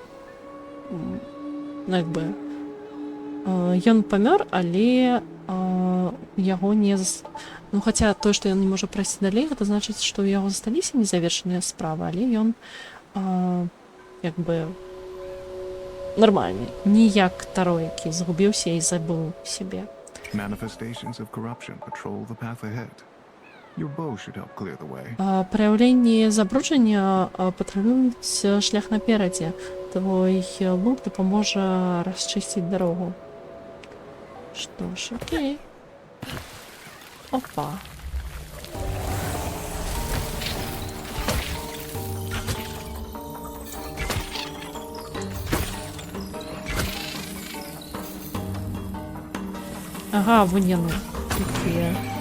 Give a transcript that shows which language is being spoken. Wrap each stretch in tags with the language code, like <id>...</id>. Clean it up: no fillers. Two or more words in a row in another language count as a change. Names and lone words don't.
<be>Ну, як бы... Ён памёр, але яго не... Ну, хаця тое, што ён не можа прайсці далей, гэта значыць, што ў яго засталіся незавершаныя справы, але ён як бы нармальны. Не як Таро, які згубіўся і забыў сябе.</be> <en>Manifestations of corruption patrol the path ahead. Your bow should help clear the way.</en> <be>Праяўленні забруджання патрулююць шлях наперадзе. Твой лук дапаможа расчысціць дарогу. Што ж, окей. Опа. Ага, вон яны такія.</be>